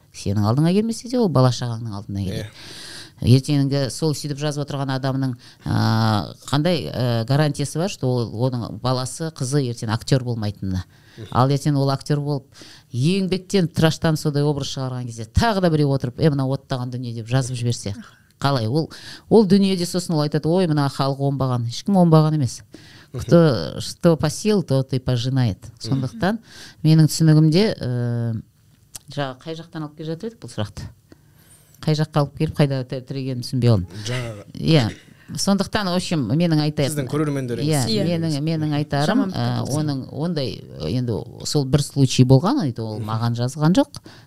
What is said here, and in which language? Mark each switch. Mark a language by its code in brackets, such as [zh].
[kk] Сенің алдыңа келмесе де, ол бала шағаңның алдына келеді. Ертеңгі сол сөйтіп жазып отырған адамның қандай гарантиясы бар, что оның баласы, қызы ертең актер болмайтынына. Ал ертең ол актер болып, еңбектен тыраштан содай образ шығарған кезде тағы да біреу отырып, мына оттаған дүние деп жазып жіберсе, қалай? Ол дүниеде сосын ол айтады, ой, мына халық оңбаған. Ешкім оңбаған емес. [ru] Что посеял, то и пожинает. [kk] Сондықтан менің түсінігімде қай жақтан алып келе жатыр еді бұл сұрақты? Қай жаққа алып келіп, қайда тірегенін түсінбей алдым. Иә. Сондықтан, [ru] в общем, [kk] менің айтарым. Сіздің көрермендеріңіз. Менің айтарым, оның ондай енді сол бір случай болған, ол маған жазған жоқ.